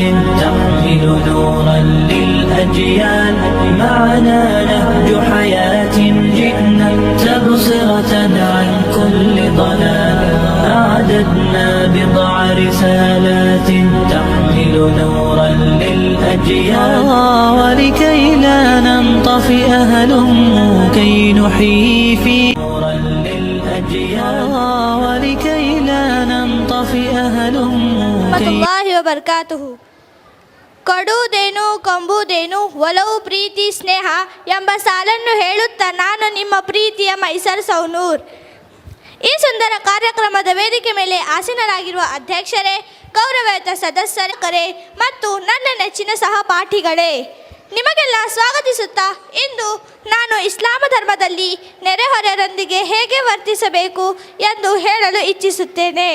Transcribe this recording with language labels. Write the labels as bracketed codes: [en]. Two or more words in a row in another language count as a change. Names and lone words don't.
[ar] تحمل نورا للأجيال معنا نهج حياة جئنا تبصرة عن كل ضلال أعددنا بضع رسالات تحمل نورا للأجيال ولكي لا ننطفئ هلموا كي نحيي في نورا للأجيال ولكي لا ننطفئ هلموا رحمة الله وبركاته. [kn] ಕೊಡುವುದೇನು ಕೊಂಬುವುದೇನು ಒಲವು ಪ್ರೀತಿ ಸ್ನೇಹ ಎಂಬ ಸಾಲನ್ನು ಹೇಳುತ್ತಾ ನಾನು ನಿಮ್ಮ ಪ್ರೀತಿಯ ಮೈಸರ್ ಸೌನೂರ್. ಈ ಸುಂದರ ಕಾರ್ಯಕ್ರಮದ ವೇದಿಕೆ ಮೇಲೆ ಆಸೀನರಾಗಿರುವ ಅಧ್ಯಕ್ಷರೇ, ಗೌರವಯುತ ಸದಸ್ಯರೇ ಮತ್ತು ನನ್ನ ನೆಚ್ಚಿನ ಸಹಪಾಠಿಗಳೇ, ನಿಮಗೆಲ್ಲ ಸ್ವಾಗತಿಸುತ್ತಾ ಇಂದು ನಾನು ಇಸ್ಲಾಮ ಧರ್ಮದಲ್ಲಿ ನೆರೆಹೊರೆಯರೊಂದಿಗೆ ಹೇಗೆ ವರ್ತಿಸಬೇಕು ಎಂದು ಹೇಳಲು ಇಚ್ಛಿಸುತ್ತೇನೆ.